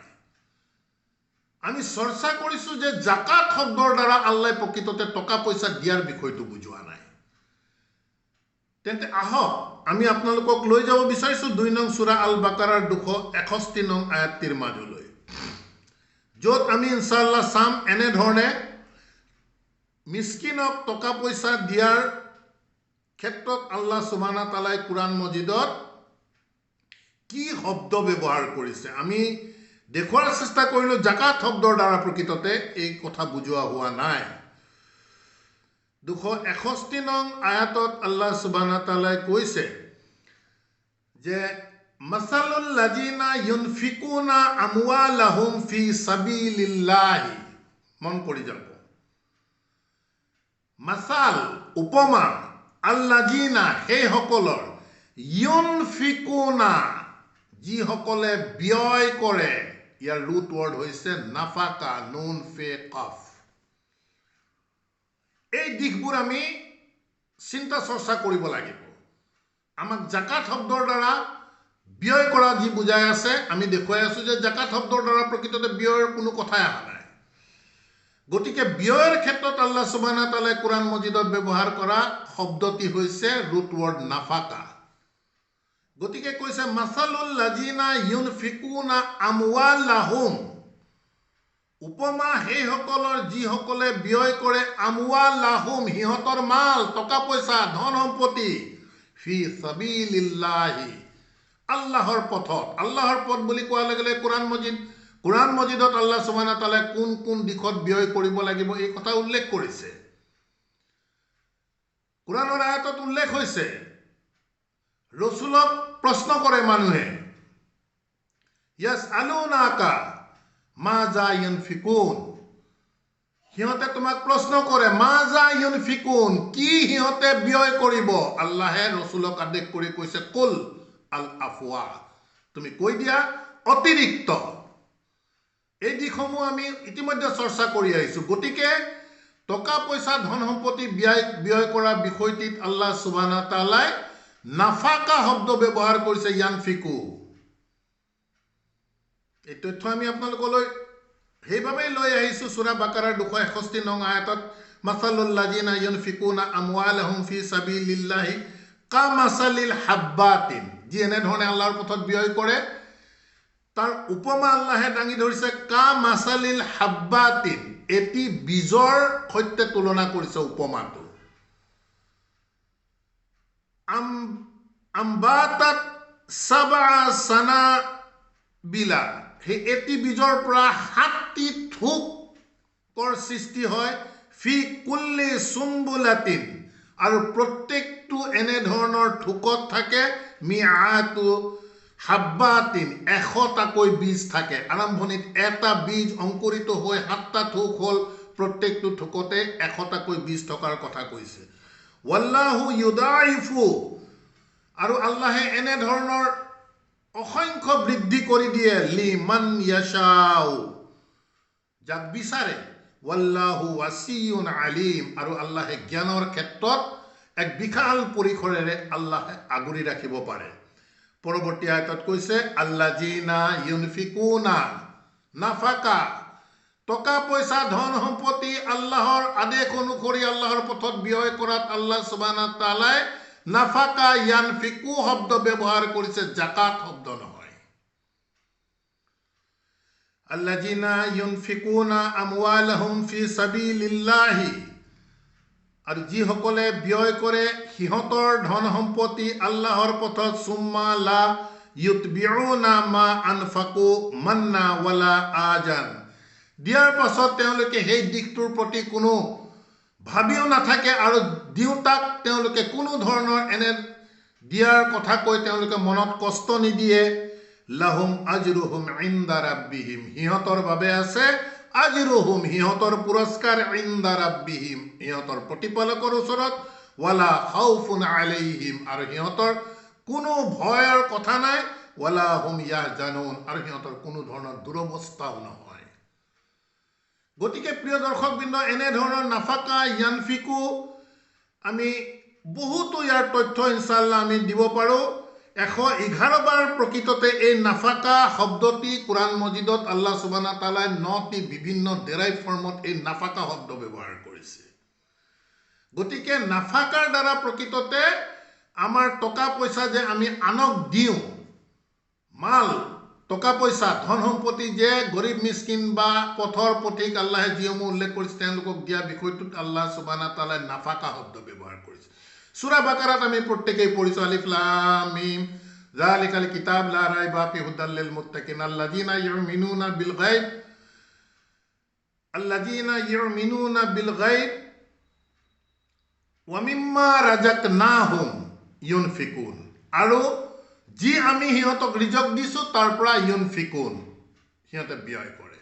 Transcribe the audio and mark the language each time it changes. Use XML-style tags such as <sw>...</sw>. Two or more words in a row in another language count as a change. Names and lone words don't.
<as>আমি চৰ্চা কৰিছোঁ যে জাকাত শব্দৰ দ্বাৰা আল্লাহ প্ৰকৃততে টকা পইচা দিয়াৰ বিষয়টো বুজোৱা নাই। তেন্তে আহক আমি আপোনালোকক লৈ যাব বিচাৰিছোঁ 2 নং সূৰা আল বাকাৰাৰ 261 নং আয়াতটিৰ মাজলৈ, য'ত আমি</as> <ar>إن شاء الله</ar> <as>চাম এনেধৰণে মিসকিনক টকা পইচা দিয়াৰ ক্ষেত্ৰত</as> <ar>الله سبحانه وتعالى</ar> <as>কুৰাণ মজিদত কি শব্দ ব্যৱহাৰ কৰিছে। আমি দেখুৱাৰ চেষ্টা কৰিলোঁ জাকাত শব্দৰ দ্বাৰা প্ৰকৃততে এই কথা বুজোৱা হোৱা নাই। 261 নং আয়াতত</as> <ar>الله سبحانه وتعالى</ar> <as>কৈছে যে</as> <ar>مثل الذين ينفقون أموالهم في سبيل الله,</ar> <as>মন কৰি যাব, মাসাল উপমা, আল্লাযিনা সেই সকলৰ, ইউনফিকুনা যিসকলে ব্যয় কৰে, ইয়াৰ</as> <en>root word</en> <as>হৈছে নাফাকা,</as> <ar>نون فاء قاف.</ar> <as>এই দিশবোৰ আমি চিন্তা চৰ্চা কৰিব লাগিব। আমাক জাকাত শব্দৰ দ্বাৰা ব্যয় কৰা যি বুজাই আছে, আমি দেখুৱাই আছোঁ যে জাকাত শব্দৰ দ্বাৰা প্ৰকৃততে ব্যয়ৰ কোনো কথাই অহা নাই। গতিকে ব্যয়ৰ ক্ষেত্ৰত</as> <ar>الله سبحانه وتعالى</ar> <as>কুৰাণ মজিদত ব্যৱহাৰ কৰা শব্দটি হৈছে</as> <en>root word</en> <as>নাফাকা। গতিকে কৈছে</as> <ar>مثل الذين ينفقون أموالهم,</ar> <as>উপমা সেই সকলৰ যিসকলে ব্যয় কৰে, আমওয়ালাহুম সিহঁতৰ মাল, টকা পইচা, ধন সম্পত্তি,</as> <ar>في سبيل الله</ar> <as>আল্লাহৰ পথত। আল্লাহৰ পথ বুলি কোৱাৰ লগে লগে কুৰাণ মজিদত</as> <ar>الله سبحانه وتعالى</ar> <as>কোন কোন দিশত ব্যয় কৰিব লাগিব এই কথা উল্লেখ কৰিছে। কুৰাণৰ আয়াতত উল্লেখ হৈছে, ৰসুলক প্ৰশ্ন কৰে মানুহে,</as> <ar>يسألونك ماذا ينفقون,</ar> <as>সিহঁতে তোমাক প্ৰশ্ন কৰে</as> <ar>ماذا ينفقون,</ar> <as>কি সিহঁতে ব্যয় কৰিব। আল্লাহে ৰসুলক আদেশ কৰি কৈছে</as> <ar>قل العفو,</ar> <as>তুমি কৈ দিয়া অতিৰিক্ত। এই দিশসমূহ আমি ইতিমধ্যে চৰ্চা কৰি আহিছোঁ। গতিকে টকা পইচা ধন সম্পত্তি ব্যয় কৰা বিষয়টিত</as> <ar>الله سبحانه وتعالى</ar> <as>নাফাকা শব্দ ব্যৱহাৰ কৰিছে, ইয়ানফিকু। এই তথ্য আমি আপোনালোকলৈ সেইভাবেই লৈ আহিছোঁ সূৰা বাকাৰাৰ 261 নং আয়াতত,</as> <ar>مثل الذين ينفقون أموالهم في سبيل الله كمثل حبة,</ar> <as>যি এনেধৰণে আল্লাহৰ পথত ব্যয় কৰে তাৰ উপমা আল্লাহে দাঙি ধৰিছে</as> <ar>كمثل حبة,</ar> <as>এটি বীজৰ সৈতে তুলনা কৰিছে উপমাটো।</as> <ar>أنبتت سبع سنابل,</ar> <as>সেই এটি বীজৰ পৰা 7টি থোকৰ সৃষ্টি হয়,</as> <ar>في كل سنبلة,</ar> <as>আৰু প্ৰত্যেকটো এনেধৰণৰ থোকত থাকে</as> <ar>مائة حبة,</ar> <as>100টাকৈ বীজ থাকে। আৰম্ভণিত এটা বীজ অংকুৰিত হৈ 7টা থোক হ'ল, প্ৰত্যেকটো থোকতে 100টাকৈ বীজ থকাৰ কথা কৈছে।</as> <ar>والله يضاعف,</ar> <as>আৰু আল্লাহে এনেধৰণৰ অসংখ্য বৃদ্ধি কৰি দিয়ে,</as> <ar>لمن يشاء,</ar> <as>যাক বিচাৰে।</as> <ar>والله واسع عليم,</ar> <as>আৰু আল্লাহে জ্ঞানৰ ক্ষেত্ৰত এক বিশাল পৰিসৰেৰে আল্লাহে আগুৰি ৰাখিব পাৰে। পৰৱৰ্তী আয়াতত কৈছে</as> <ar>الذين ينفقون نفقة,</ar> <as>টকা পইচা ধন সম্পত্তি আল্লাহৰ আদেশ অনুসৰি আল্লাহৰ পথত ব্যয় কৰাত</as> <ar>الله سبحانه وتعالى نفقة ينفق</ar> <as>শব্দ ব্যৱহাৰ কৰিছে, জাকাত শব্দ নহয়।</as> <ar>الذين ينفقون أموالهم في سبيل الله,</ar> <as>আৰু যিসকলে ব্যয় কৰে সিহঁতৰ ধন সম্পত্তি আল্লাহৰ পথত,</as> <ar>ثم لا يتبعون ما أنفقوا منا ولا أذى,</ar> <as>দিয়াৰ পাছত তেওঁলোকে সেই দিশটোৰ প্ৰতি কোনো ভাবিও নাথাকে, আৰু দিওঁতাক তেওঁলোকে কোনো ধৰণৰ এনে দিয়াৰ কথা কৈ তেওঁলোকে মনত কষ্ট নিদিয়ে।</as> <ar>لهم أجرهم عند ربهم,</ar> <as>সিহঁতৰ বাবে আছে আজৰুহুম, সিহঁতৰ পুৰস্কাৰ,</as> <ar>عند ربهم,</ar> <as>সিহঁতৰ প্ৰতিপালকৰ ওচৰত,</as> <ar>ولا خوف عليهم,</ar> <as>আৰু সিহঁতৰ কোনো ভয়ৰ কথা নাই,</as> <ar>ولا هم يحزنون,</ar> <as>আৰু সিহঁতৰ কোনো ধৰণৰ দুৰৱস্থাও নহয়। গতিকে প্ৰিয় দৰ্শকবৃন্দ, এনেধৰণৰ</as> <ar>نفقة ينفق</ar> <as>আমি বহুতো ইয়াৰ তথ্য</as> <ar>إن شاء الله</ar> <as>আমি দিব পাৰোঁ। 111 বাৰ প্ৰকৃততে এই নাফাকা শব্দটি কুৰাণ মজিদত</as> <ar>الله سبحانه وتعالى</ar> <as>9টি বিভিন্ন</as> <en>derive form</en> <as>এই নাফাকা শব্দ ব্যৱহাৰ কৰিছে। গতিকে নাফাকাৰ দ্বাৰা প্ৰকৃততে আমাৰ টকা পইচা যে আমি আনক দিওঁ, মাল টকা পইচা ধন সম্পত্তি যে গৰীব মিসকিন বা পথৰ পথিক আল্লাহে যিসমূহ উল্লেখ কৰিছে তেওঁলোকক দিয়া বিষয়টোত</as> <ar>الله سبحانه تعالى</ar> <as>নাফাকা শব্দ ব্যৱহাৰ কৰিছে। সূৰা বাকাৰাত আমি প্ৰত্যেকেই পঢ়িছোঁ,</as> <ar>ألف لام ميم ذلك الكتاب لا ريب فيه هدى للمتقين الذين يؤمنون بالغيب ومما رزقناهم ينفقون,</ar> <as>আৰু যি আমি সিহঁতক ৰিজক দিছোঁ তাৰ পৰা</as> <ar>ইউনফিকুন,</ar> <as>সিহঁতে ব্যয় কৰে।</as>